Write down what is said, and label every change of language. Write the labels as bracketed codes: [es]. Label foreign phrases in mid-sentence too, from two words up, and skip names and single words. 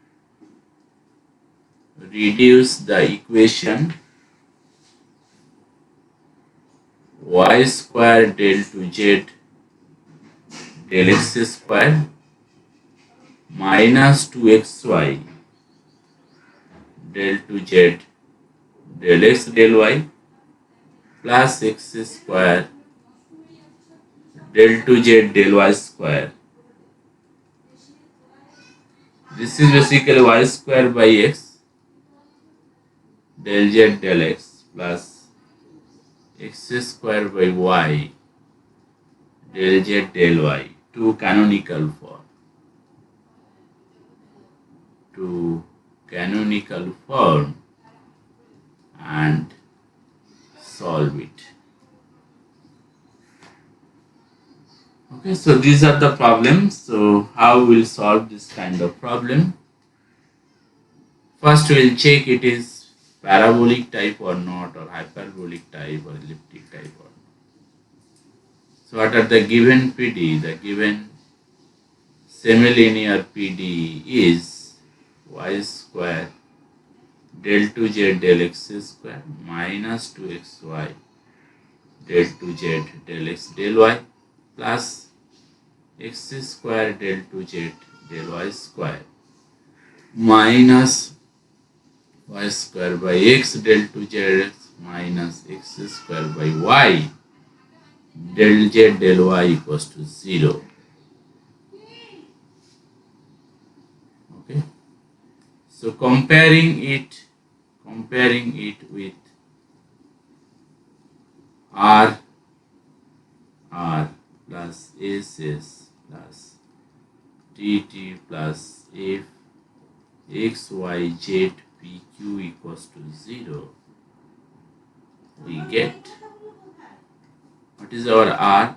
[en] Reduce the equation y square del to z del x square minus 2xy del to z del x del y plus x square del to z del y square. This is basically y square by x del z del x plus x square by y del z del y to canonical form. To canonical form and solve it. Okay, so these are the problems. So how we'll solve this kind of problem? First we'll check it is parabolic type or not, or hyperbolic type or elliptic type or not. So what are the given PDE? The given semilinear PDE is y square del to z del x square minus 2xy del to z del x del y plus x square del to z del y square minus y square by x del to z minus x square by y del z del y equals to 0. Okay. So comparing it with R plus SS plus TT plus F X Y Z PQ equals to 0, we get, what is our R?